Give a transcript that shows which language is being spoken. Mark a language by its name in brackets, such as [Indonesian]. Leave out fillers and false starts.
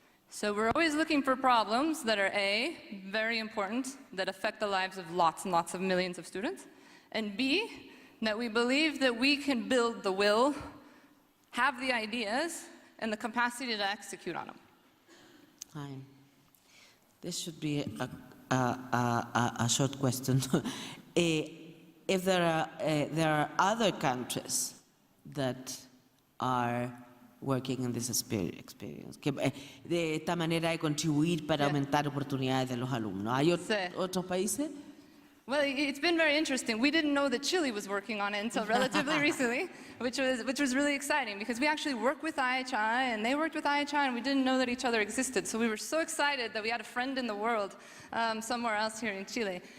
[English] So we're always looking for problems that are A, very important, that affect the lives of lots and lots of millions of students, and B, that we believe that we can build the will, have the ideas, and the capacity to execute on them. Fine. This should be a short question. If there are other countries that are working in this experience. [Spanish] Que, de esta manera de contribuir para aumentar oportunidades de los alumnos. ¿Hay otros países? [English] Well, it's been very interesting. We didn't know that Chile was working on it until relatively recently, which was really exciting because we actually work with IHI and they worked with IHI and we didn't know that each other existed. So we were so excited that we had a friend in the world somewhere else here in Chile.